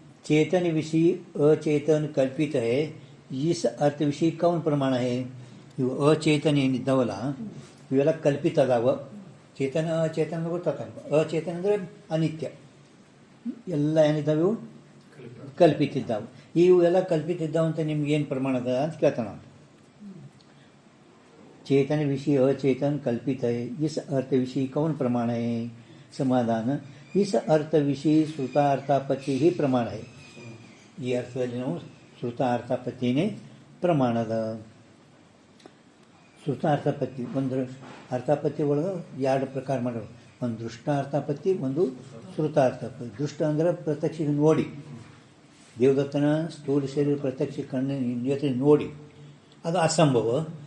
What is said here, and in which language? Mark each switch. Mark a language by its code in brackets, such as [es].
[hi] चेतन विषय अचेतन कल्पित है, इस अर्थ विषय कौन प्रमाण है? [kn] ಇವು ಅಚೇತನ ಏನಿದ್ದಾವಲ್ಲ ಇವೆಲ್ಲ ಕಲ್ಪಿತ ಅದಾವ. ಚೇತನ ಅಚೇತನ ಗೊತ್ತಾಗ. ಅಚೇತನ ಅಂದರೆ ಅನಿತ್ಯ. ಎಲ್ಲ ಏನಿದ್ದಾವೆ ಇವು ಕಲ್ಪಿತಿದ್ದಾವೆ. ಇವು ಎಲ್ಲ ಕಲ್ಪಿತಿದ್ದಾವೆ ಅಂತ ನಿಮ್ಗೆ ಏನು ಪ್ರಮಾಣ ಅದ ಅಂತ ಕೇಳ್ತಾನ. [hi] चेतन विषय अचेतन कल्पित है, इस अर्थ विषय कौन प्रमाण है? समाधान, इस अर्थ विषय श्रुतार्थापत्ति ही प्रमाण है. [kn] ಈ ಅರ್ಥದಲ್ಲಿ ನಾವು ಶ್ರುತಾರ್ಥಾಪತ್ತಿನೇ ಪ್ರಮಾಣದ. ಶ್ರುತಾರ್ಥಾಪತ್ತಿ ಒಂದು ಅರ್ಥಾಪತ್ತಿ ಒಳಗೆ ಎರಡು ಪ್ರಕಾರ ಮಾಡೋದು. ಒಂದು ದೃಷ್ಟಾರ್ಥಾಪತ್ತಿ, ಒಂದು ಶ್ರುತಾರ್ಥಾಪತ್ತಿ. ದೃಷ್ಟ ಅಂದರೆ ಪ್ರತ್ಯಕ್ಷ ನೋಡಿ, ದೇವದತ್ತನ ಸ್ಥೂಲ ಶರೀರ ಪ್ರತ್ಯಕ್ಷ ಕಣ್ಣಿನ ಜೊತೆ ನೋಡಿ ಅದು ಅಸಂಭವ.